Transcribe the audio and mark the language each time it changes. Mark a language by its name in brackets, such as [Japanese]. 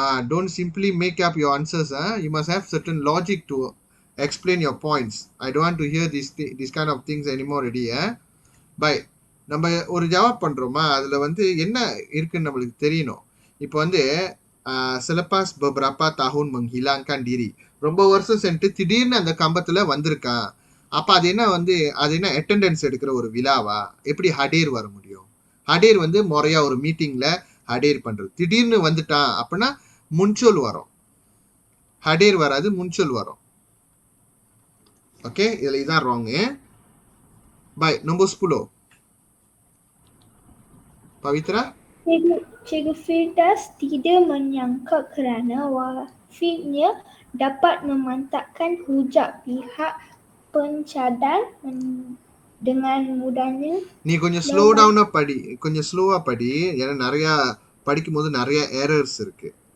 [English] Don't simply make up your answers. You must have certain logic to explain your points. I don't want to hear this kind of things anymore already. Bye. [Tamil] நம்ம ஒரு ஜவாப் பண்றோமா, அதுல வந்து என்ன இருக்குன்னு நம்மளுக்கு தெரியணும். இப்போ வந்து [Malay] selepas beberapa tahun menghilangkan diri, [Tamil] ரொம்ப வருஷம் சென்று திடீர்னு அந்த கம்பத்துல வந்திருக்கான். அப்ப அது என்ன அட்டெண்டன்ஸ் எடுக்கிற ஒரு விழாவா? எப்படி ஹடேர் வர முடியும்? ஹடேர் வந்து முறையா ஒரு மீட்டிங்ல ஹடேர் பண்றது. திடீர்னு வந்துட்டான் அப்படின்னா முன்சொல் வரும். ஹடேர் வராது, முன்சொல் வரும். ஓகே, இதுல இதான் wrong. By. [Malay] nombor 10. [Tamil] Pavitra? [Malay] Cikgu Firdaus tidak menyangka kerana wafatnya dapat memantapkan hujah pihak pencadang dengan mudahnya. [Tamil] நீ கொஞ்சம் ஸ்லோ டவுனா படி, கொஞ்சம் ஸ்லோவா படி. ஏன்னா நிறைய படிக்கும் போது நிறைய எரர்ஸ் இருக்கு.